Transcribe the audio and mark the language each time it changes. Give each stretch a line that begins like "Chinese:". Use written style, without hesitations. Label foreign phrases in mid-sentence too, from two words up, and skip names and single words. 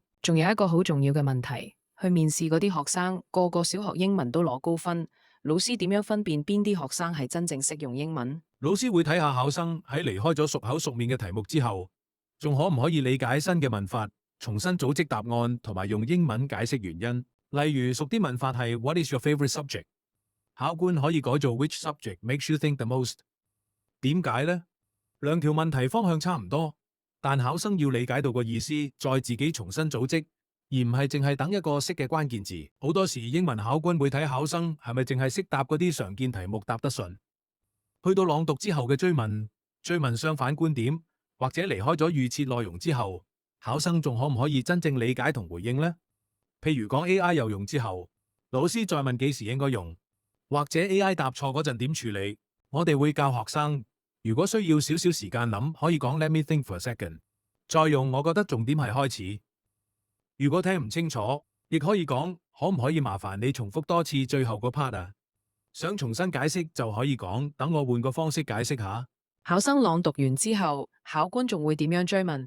Cantonese: 仲有一個好重要嘅問題，去面試嗰啲學生個個小學英文都攞高分。老師點樣分辨邊啲學生係真正識用英文？老師會睇下考生喺離開咗熟口熟面嘅題目之後，仲可唔可以理解新嘅問法，重新組織答案，同埋用英文解釋原因。例如熟啲問法係
English: What is your favorite subject？
Cantonese: 考官可以改做
English: Which subject makes you think the most？
Cantonese: 點解呢？兩條問題方向差唔多，但考生要理解到個意思，再自己重新組織。而唔係淨係等一個識嘅關鍵字。好多時英文考官會睇考生係咪淨係識答嗰啲常見題目答得順，去到朗讀之後嘅追問相反觀點，或者離開咗預設內容之後， 考生仲可唔可以真正理解同回應呢？譬如講 AI 有用之後，老師再問幾時應該用，或者 AI 答錯嗰陣點處理，我哋會教學生，如果需要少少時間諗，可以講
English: Let me think for a second，
Cantonese: 再用。我覺得重點係開始。如果聽唔清楚，亦可以講可唔可以麻煩你重複多次最後嗰 part 啊？想重新解釋就可以講等我換個方式解釋下。考生朗讀完之後，考官仲會點樣追問？